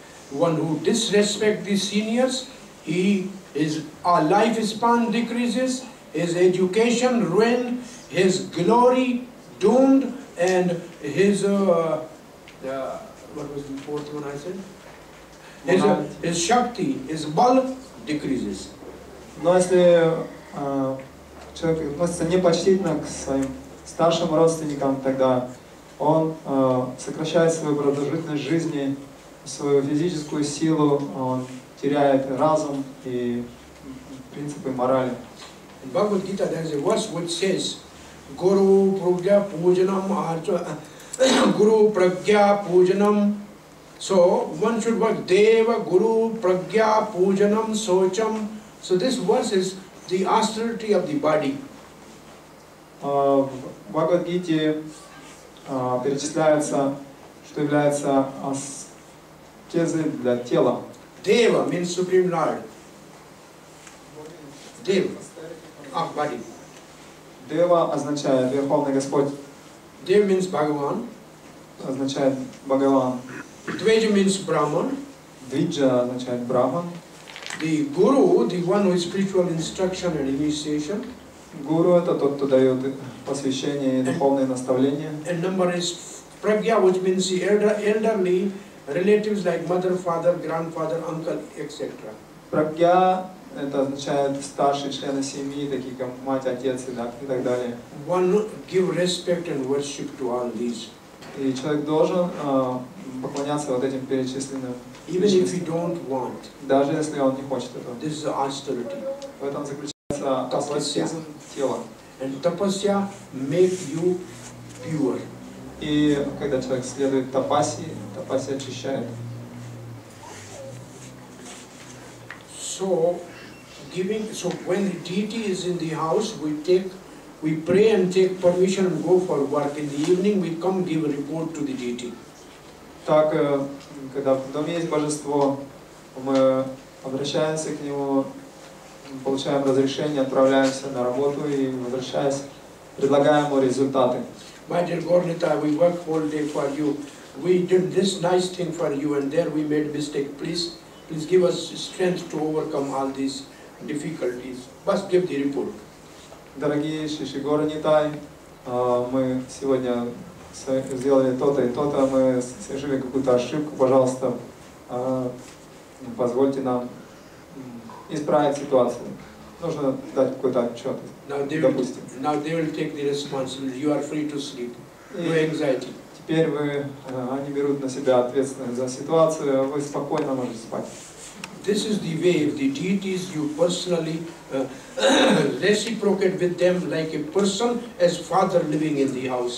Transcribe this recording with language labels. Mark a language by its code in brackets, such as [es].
[en] One who disrespects the seniors, his lifespan decreases, his education ruined, his glory doomed, and his what was the fourth one I said? His shakti, his bal decreases. [ru] Но если человек относится непочтительно к своим старшим родственникам, тогда он сокращает свою продолжительность жизни, свою физическую силу, он теряет разум и принципы морали. [en] In Bhagavad Gita there is a verse which says, [sa] Guru Pragya Pujanam Guru Pragya Pujanam. [en] So one should work [sa] Deva Guru Pragya Pujanam Socham. [en] So this verse is the austerity of the body. [ru] В Бхагавад-гите перечисляется, что является аскезой для тела. [en] Deva means Supreme Lord. Deva, body. [ru] Дева означает Верховный Господь, [en] Dev means Bhagavan. [ru] означает Бхагаван. [en] Dveja means Brahman. [ru] Двиджа означает Брахман. [en] The Guru, the one who is spiritual instruction and initiation. [ru] Гуру — это тот, кто дает посвящение и духовные наставления. [en] And number is Pragya, which means the elderly relatives like mother, father, grandfather, uncle, etc. [ru] Прагья — это означает старшие члены семьи, такие как мать, отец и так далее. [en] One give respect and worship to all these. [ru] И человек должен поклоняться вот этим перечисленным [en] Even if you don't want. [ru] даже если он не хочет этого. [en] This is the austerity. [ru] В этом заключается аскезизм тела. [en] And tapasya make you pure. [ru] И когда человек следует тапаси, тапаси очищает. [en] So when the deity is in the house, we pray and take permission and go for work. In the evening, we come give a report to the deity. [ru] Так, когда в доме есть божество, мы обращаемся к нему, получаем разрешение, отправляемся на работу и, возвращаясь, предлагаем ему результаты. [en] My dear Gornita, we work whole day for you. We did this nice thing for you, and there we made mistake. Please give us strength to overcome all these difficulties. Must give the report. [ru] Дорогие Шиши Горнитай, мы сегодня сделали то-то и то-то, мы совершили какую-то ошибку, пожалуйста, позвольте нам исправить ситуацию. нужно дать какой-то отчет, [en] Now they [ru] допустим. [en] will take the responsibility. You are free to sleep. No anxiety. [ru] Теперь они берут на себя ответственность за ситуацию, вы спокойно можете спать. [en] This is the way. If the deities you personally reciprocate with them like a person as father living in the house.